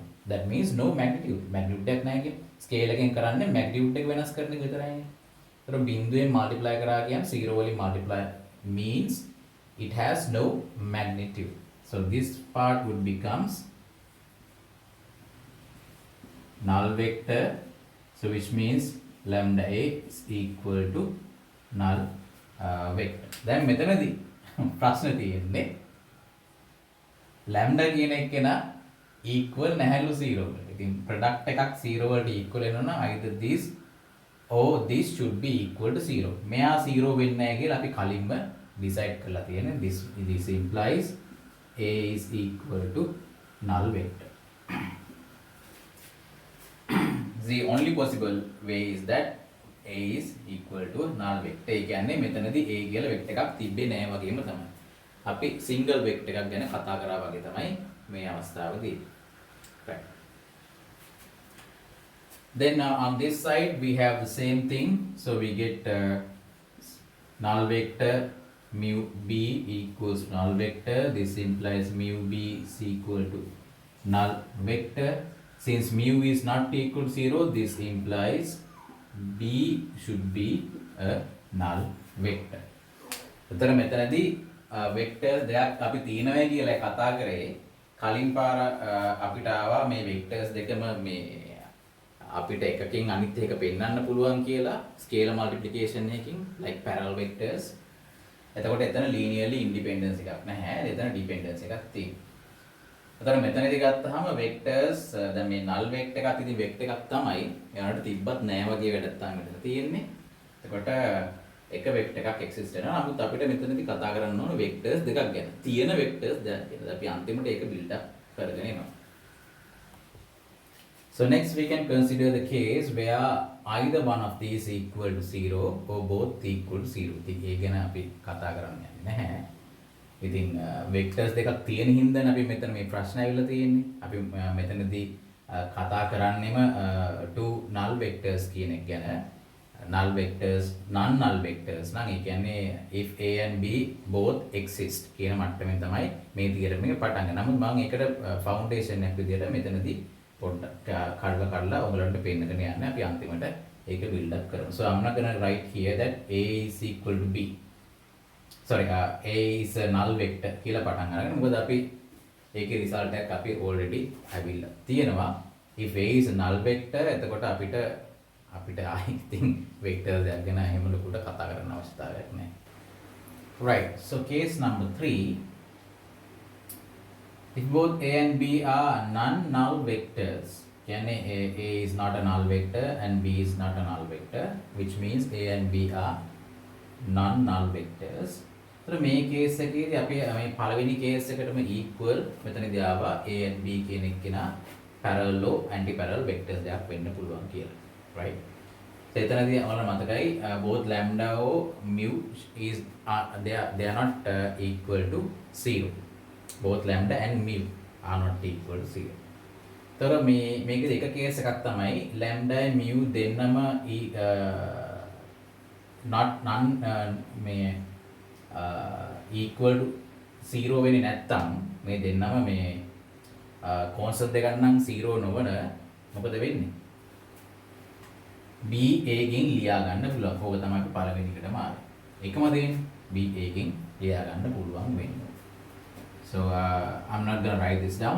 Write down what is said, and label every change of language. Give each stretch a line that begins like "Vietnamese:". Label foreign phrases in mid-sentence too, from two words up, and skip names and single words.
English: That means no magnitude.
Sinhala: magnitude එකක් නැහැ කියන්නේ. scale එකෙන් කරන්නේ magnitude එක වෙනස් කරන එක විතරයිනේ. ඒතර බිඳුවෙන් multiply කරා කියන්නේ 0 වලින්
English: multiply means it has no magnitude. So this part would becomes null vector. So which means lambda A is equal to null vector.
Sinhala: දැන් මෙතනදී ප්‍රශ්නේ තියෙන්නේ lambda කියන එක නා equal නැහැලු 0 වලට. ඉතින් product එකක් 0 වලට equal වෙනවා නම්
English: either this or this should be equal to 0.
Sinhala: මෙයා 0 වෙන්නේ නැහැ කියලා අපි කලින්ම decide කරලා තියෙනවා.
English: This implies A is equal to null vector. The only possible way is that A is equal to null vector.
Sinhala: ඒ කියන්නේ මෙතනදී A කියලා vector එකක් තිබ්බේ නැහැ වගේම තමයි. අපි
English: single vector
Sinhala: එකක් ගැන කතා කරා වගේ තමයි මේ අවස්ථාවේදී.
English: Right. Then on this side we have the same thing. So we get null vector mu B equals null vector. This implies mu B is equal to null vector. Since mu is not equal to 0, this implies B should be a null vector.
Sinhala: එතන මෙතනදී vectors දෙකක් අපි තියෙනවා කියලා කතා කරේ. කලින් පාර අපිට ආවා මේ vectors දෙකම මේ අපිට එකකින් අනිත් එක පෙන්වන්න පුළුවන් කියලා
English: scalar multiplication
Sinhala: එකකින්
English: like parallel vectors.
Sinhala: එතකොට එතන
English: linearly independence
Sinhala: එකක් නැහැ. එතන dependence එකක් තියෙනවා. එතකොට මෙතනදී ගත්තාම vectors දැන් මේ
English: null vector
Sinhala: එකත් ඉතින් vector එකක් තමයි. ඒකට තිබ්බත් නෑ වගේ වැඩක් තමයි මෙතන තියෙන්නේ. එතකොට එක vector එකක් exist වෙනවා. නමුත් අපිට මෙතනදී කතා කරන්න ඕන vectors දෙකක් ගැන. තියෙන vectors දෙකක් ගැන. අපි අන්තිමට ඒක
English: build up
Sinhala: කරගෙන එනවා.
English: So next we can consider the case where either one of these equal to 0 or both equal to 0.
Sinhala: ඉතින් ඒ ගැන අපි කතා කරන්න යන්නේ නැහැ. ඉතින් vectors දෙකක් තියෙන හින්දානේ අපි මෙතන මේ ප්‍රශ්න ඇවිල්ලා තියෙන්නේ. අපි මෙතනදී කතා කරන්නේම
English: two null vectors
Sinhala: කියන එක ගැන.
English: null vectors non null vectors
Sinhala: නම් ඒ කියන්නේ
English: if A and B both exist
Sinhala: කියන මට්ටමින් තමයි මේ theorem එක පටන් ගන්න. නමුත් මම ඒකට foundation එකක් විදියට මෙතනදී පොඩ්ඩක් කඩලා ඔයගලන්ට පේන්නකන යන්නේ අපි අන්තිමට ඒක
English: build up
Sinhala: කරමු.
English: So I'm not going to write here that A is equal to B. Sorry, A is a null vector
Sinhala: කියලා පටන් අරගෙන මොකද අපි ඒකේ result එකක් අපි already ඇවිල්ලා තියෙනවා.
English: If A is a null vector
Sinhala: එතකොට අපිට ආයි ඉතින් vector දෙයක් ගැන එහෙම ලොකුට කතා කරන්න අවශ්‍යතාවයක් නැහැ.
English: Right. So case number 3. If both A and B are non-null vectors, can A is not a null vector and B is not a null vector, which means A and B are non-null vectors.
Sinhala: So මේ case එකේදී අපි මේ පළවෙනි case එකටම equal මෙතනදී ආවා
English: A and B
Sinhala: කියන එකේනා
English: parallel anti-parallel vectors
Sinhala: දෙයක් වෙන්න පුළුවන් කියලා. Right?
English: So
Sinhala: එතනදී ඔයාලට මතකයි
English: both lambda or mu is they are not equal to 0. Both lambda and mu are not equal to 0.
Sinhala: තොර මේකේ එක කේස් එකක් තමයි
English: lambda and mu
Sinhala: දෙන්නම
English: equal to 0
Sinhala: වෙන්නේ නැත්තම් මේ දෙන්නම මේ constant දෙකක් නම් 0 නොවන මොකද වෙන්නේ? B A ගෙන් ලියා ගන්න පුළුවන්. ඕක තමයි අපි පළවෙනි එකටම ආවේ. එකම දෙන්නේ B A ගෙන් ලියා ගන්න පුළුවන් වෙන්නේ.
English: So I'm not going to write this down.